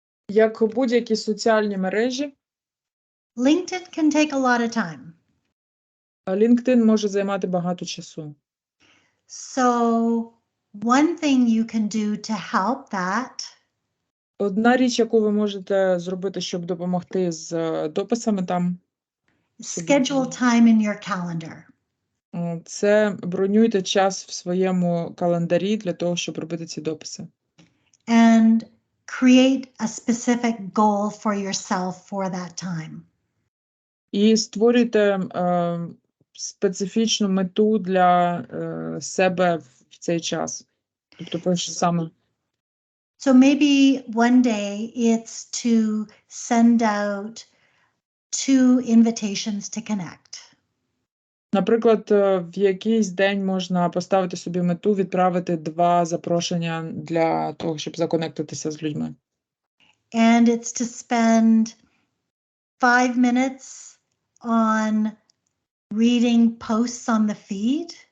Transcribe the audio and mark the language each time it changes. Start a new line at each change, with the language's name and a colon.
Ukrainian: Як будь-які соціальні мережі,
English: LinkedIn can take a lot of time.
Ukrainian: LinkedIn може займати багато часу.
English: So one thing you can do to help that
Ukrainian: Одна річ, яку ви можете зробити, щоб допомогти з дописами там,
English: schedule time in your calendar.
Ukrainian: це бронюйте час в своєму календарі для того, щоб робити ці дописи.
English: And create a specific goal for yourself for that time.
Ukrainian: І створюйте специфічну мету для себе в цей час. Тобто, перше саме.
English: So maybe one day it's to send out 2 invitations to connect.
Ukrainian: Наприклад, в якийсь день можна поставити собі мету відправити 2 запрошення для того, щоб законектитися з людьми.
English: And it's to spend 5 minutes on reading posts on the feed.